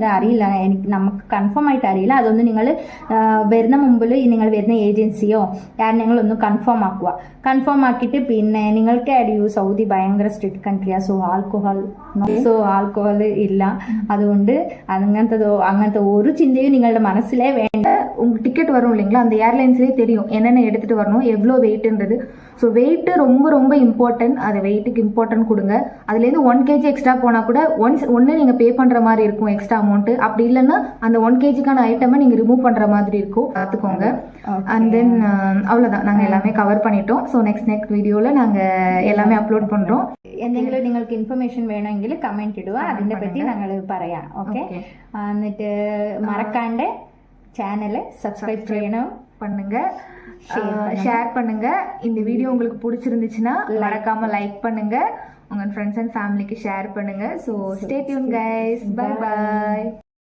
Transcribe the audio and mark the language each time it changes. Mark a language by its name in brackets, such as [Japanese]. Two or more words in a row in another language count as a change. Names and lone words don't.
[Malayalam] അറിയില്ല, എനിക്ക് നമുക്ക് കൺഫേം ആയിട്ട് അറിയില്ല. അതൊന്ന് നിങ്ങൾ വരുന്ന മുമ്പിൽ നിങ്ങൾ വരുന്ന ഏജൻസിയോ നിങ്ങൾ ഒന്ന് കൺഫേം ആക്കുക. കൺഫേം ആക്കിയിട്ട് പിന്നെ നിങ്ങൾക്ക് സൗദി ഭയങ്കര [English] strict country. so alcohol [Malayalam] ഇല്ല. അതുകൊണ്ട് അങ്ങനത്തെ ഒരു ചിന്തയും നിങ്ങളുടെ മനസ്സിലേ വേണ്ട. [Tamil] உங்களுக்கு டிக்கெட் வரும் இல்லைங்களா, அந்த ஏர்லைன்ஸ்லேயே தெரியும் என்னென்ன எடுத்துட்டு வரணும், எவ்வளோ வெயிட்ன்றது. [English] so weight [Tamil] ரொம்ப ரொம்ப இம்பார்ட்டன்ட். அது வெயிட்டுக்கு இம்பார்ட்டன்ட் கொடுங்க. அதுலேருந்து 1 kg எக்ஸ்ட்ரா போனால் கூட ஒன்று நீங்கள் பே பண்ணுற மாதிரி இருக்கும் [English] extra amount. [Tamil] அப்படி இல்லைன்னா அந்த 1 kgக்கான ஐட்டமை நீங்கள் ரிமூவ் பண்ணுற மாதிரி இருக்கும், பார்த்துக்கோங்க. [English] and then [Tamil] அவ்வளோதான், நாங்கள் எல்லாமே கவர் பண்ணிட்டோம். [English] so next video [Tamil] நாங்கள் எல்லாமே அப்லோட் பண்ணுறோம். [Malayalam] എന്തെങ്കിലും നിങ്ങൾക്ക് ഇൻഫർമേഷൻ വേണമെങ്കിൽ കമന്റ് ഇടുക, അതിനെ പറ്റി ഞങ്ങൾ പറയാം. ഓക്കെ, എന്നിട്ട് മറക്കാണ്ട് [English] channel subscribe [Tamil] செய்யணும், பண்ணுங்க, ஷேர் பண்ணுங்க. இந்த வீடியோ உங்களுக்கு பிடிச்சிருந்துச்சுன்னா மறக்காம லைக் பண்ணுங்க, உங்க [English] friends and family [Tamil] ஷேர் பண்ணுங்க. [English] so stay tune guys, bye bye.